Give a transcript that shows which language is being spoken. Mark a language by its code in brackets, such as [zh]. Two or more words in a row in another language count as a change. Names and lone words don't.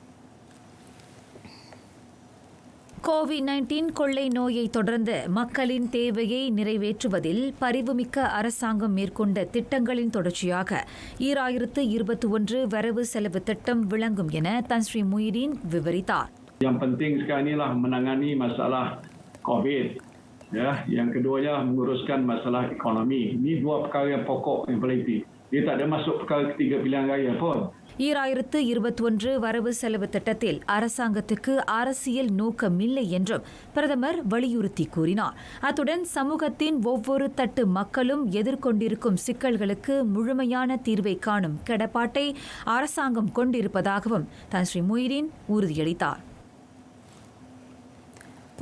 [ta] கோவிட்-19 கொள்ளை நோயை தொடர்ந்து மக்களின் தேவையை நிறைவேற்றுவதில் பரிவுமிக்க அரசாங்கம் மேற்கொண்ட திட்டங்களின் தொடர்ச்சியாக 2021 வரவு செலவு திட்டம் விளங்கும் என தன் ஸ்ரீ முஹிதீன் விவரித்தார். [ms] Yang penting sekarang inilah menangani masalah COVID. Ya, yang keduanya menguruskan masalah ekonomi. Ini dua perkara yang pokok yang paling penting. Dia tak ada masuk perkara ketiga pilihan raya pun. [ta] 2021 வரவு செலவு திட்டத்தில் அரசாங்கத்துக்கு அரசியல் நோக்கமில்லை என்றும் பிரதமர் வலியுறுத்தி கூறினார். அத்துடன் சமூகத்தின் ஒவ்வொரு தட்டு மக்களும் எதிர்கொண்டிருக்கும் சிக்கல்களுக்கு முழுமையான தீர்வை காணும் கடப்பாட்டை அரசாங்கம் கொண்டிருப்பதாகவும் தன் ஸ்ரீ முஹிதீன் உறுதியளித்தார்.